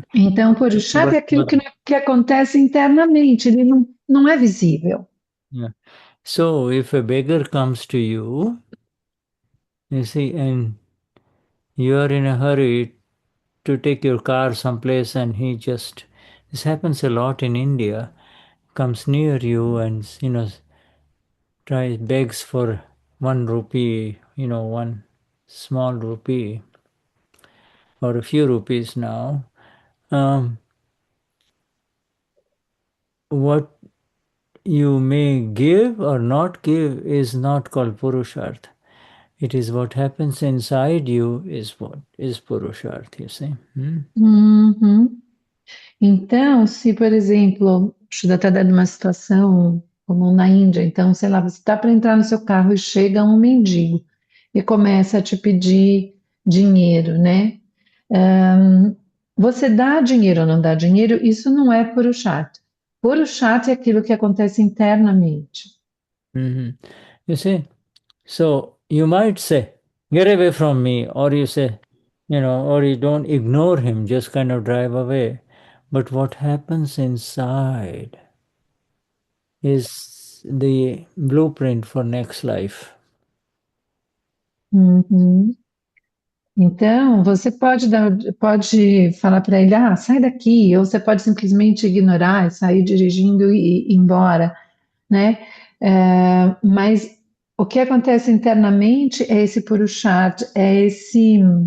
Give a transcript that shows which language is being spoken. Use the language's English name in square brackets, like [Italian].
[Portuguese] Então, Purusharth é aquilo que acontece internamente, ele não é visível. [English] Yeah. So, if a beggar comes to you see, and you are in a hurry to take your car someplace, and this happens a lot in India, comes near you and begs for 1 rupee, one small rupee, or a few rupees now. What you may give or not give is not called Purusharth. It is what happens inside you is what is Purusharth, you see. Uhum. [Portuguese] Então, se, por exemplo, deixa eu até dar uma situação como na Índia, então, sei lá, você está para entrar no seu carro e chega um mendigo e começa a te pedir dinheiro, né? Você dá dinheiro ou não dá dinheiro, isso não é Purusharth. Purusharth é aquilo que acontece internamente. [English] You see, so you might say, get away from me, or you say, or you don't ignore him, just kind of drive away. but what happens inside is the blueprint for next life. Uhum. [Portuguese] Então, você pode falar para ele, ah, sai daqui, ou você pode simplesmente ignorar, sair dirigindo e ir embora, né? Mas o que acontece internamente é esse Purusharth, é esse.